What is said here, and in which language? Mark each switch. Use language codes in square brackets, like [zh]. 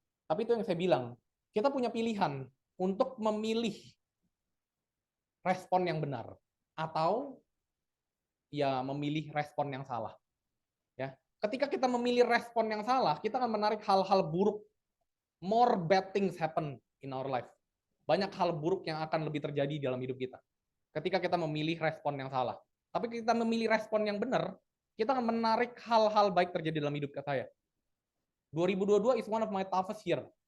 [id] Tapi itu yang saya bilang, kita punya pilihan untuk memilih respon yang benar atau ya memilih respon yang salah. Ya, ketika kita memilih respon yang salah, kita akan menarik hal-hal buruk. [en] More bad things happen in our life. [id] Banyak hal buruk yang akan lebih terjadi dalam hidup kita. Ketika kita memilih respon yang salah. Tapi kita memilih respon yang benar, kita akan menarik hal-hal baik terjadi dalam hidup saya. [en] 2022 is one of my toughest year.